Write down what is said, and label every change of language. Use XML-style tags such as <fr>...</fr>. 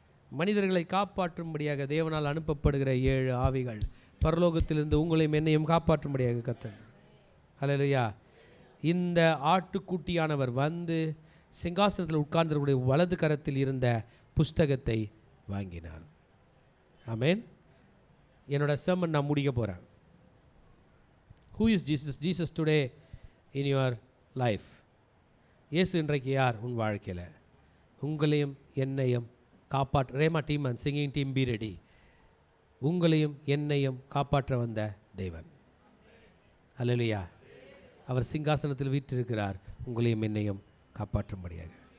<ta>மனிதர்களை காப்பாற்றும்படியாக தேவனால் அனுப்பப்படுகிற 7 ஆவிகள் பரலோகத்திலிருந்து உங்களையும் என்னையும் காப்பாற்றும்படியாக கர்த்தர். ஹல்லேலூயா. இந்த ஆட்டுக்குட்டியானவர் வந்து சிங்காசனத்தில் உட்கார்ந்தவருடைய வலது கரத்தில் இருந்த புஸ்தகத்தை வாங்கினார். ஆமென். என்னோட செர்மன் நான் முடிக்க போகிறேன்.</ta> <en>Who is Jesus? Jesus today in your</en> <ta>life. இயேசு இன்றைக்கு யார் உன் வாழ்க்கையில்? உங்களையும் என்னையும் காப்பாற்ற,</ta> <en>Rhema team and singing team be ready,</en> <ta>உங்களையும் என்னையும் காப்பாற்ற வந்த தேவன். அல்லேலூயா. அவர் சிங்காசனத்தில் வீற்றிருக்கிறார், உங்களையும் என்னையும் காப்பாற்றும்படியாக.</ta>